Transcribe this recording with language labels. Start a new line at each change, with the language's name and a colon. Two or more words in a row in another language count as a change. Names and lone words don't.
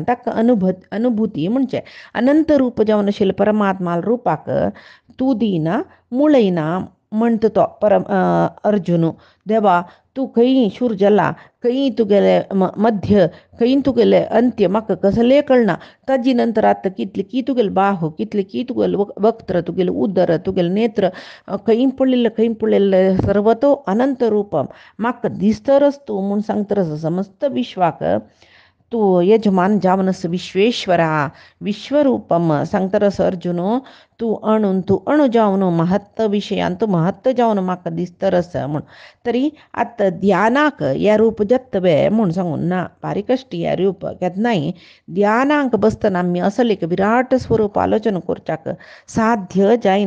Konkani: ताका अनुभूती म्हणजे अनंत रूप जावन आशिल्लें परमात्मा रुपाक तूं दिना मुळयना म्हणटा तो अर्जुन. देवा तूं खंय शूर जाला खंय तुगेले मध्य खंय तुगेले अंत्य म्हाका कसलें कळना. ताजी नंतर आतां की तुगेले बाहू की तुगेले वक्त्र तुगेले उदर तुगेले नेत्र खंय पडलेले
Sanskrit: सर्वतो अनंत रूपम
Konkani: म्हाका दिसतरच तूं म्हूण सांगतरच समस्त विश्वाक तूं यजमान जावनस
Sanskrit: विश्वेश्वरा विश्वरूपम
Konkani: सांगतरस अर्जुन तूं अणू जावन महत्व विशयान तूं महत्व जावन म्हाका दिसतरस म्हूण. तरी आतां ध्यानाक हें रूप जत्तवे म्हूण सांगून ना भारी कश्ट हें रूप केन्नाय ध्यानाक बसतना आमी असले एक विराट स्वरूप आलोचना करच्याक साध्य जायना.